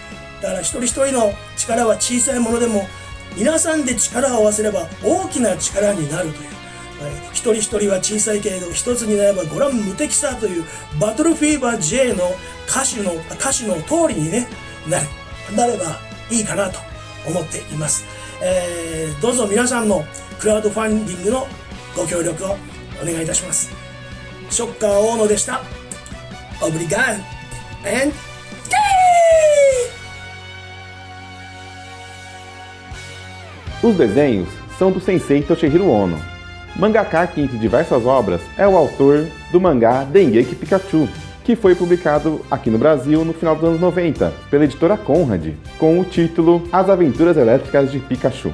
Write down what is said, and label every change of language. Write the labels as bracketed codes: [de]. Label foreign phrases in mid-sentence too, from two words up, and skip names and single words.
[ja] だから一人一人の力は小さいものでも皆さんで力を合わせれば大きな力になるという、一人一人は小さいけれど一つになればご覧無敵さというバトルフィーバー J の歌詞の通りに、ね、なればいいかなと思っています。どうぞ皆さんのクラウドファンディングのご協力をお願いいたします。ショッカー大野でした。Obrigado and [pt] Os desenhos são do sensei Toshihiro Ono. Mangaka que entre diversas obras é o autor do mangá Dengeki Pikachu, que foi publicado aqui no Brasil no final dos anos 90, pela editora Conrad, com o título As Aventuras Elétricas de Pikachu.